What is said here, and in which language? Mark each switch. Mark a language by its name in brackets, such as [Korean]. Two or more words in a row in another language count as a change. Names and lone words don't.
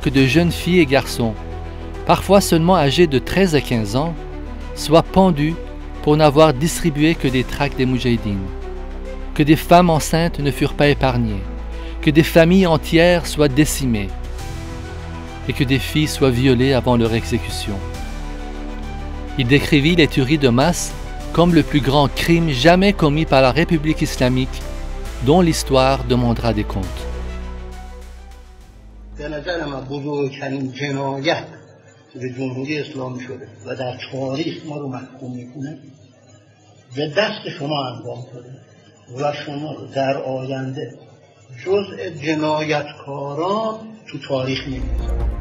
[French] que de jeunes filles et garçons, parfois seulement âgés de 13 à 15 ans, soient pendus pour n'avoir distribué que des tracts des Moudjahidines, que des femmes enceintes ne furent pas épargnées, que des familles entières soient décimées et que des filles soient violées avant leur exécution. Il décrivit les tueries de masse comme le plus grand crime jamais commis par la République islamique, dont l'histoire demandera des comptes. [Persian] به جمهوری اسلامی شده و در تاریخ ما رو محکوم میکنه به دست شما انجام شده و شما رو در آینده جزء جنایتکاران تو تاریخ می‌نویسن.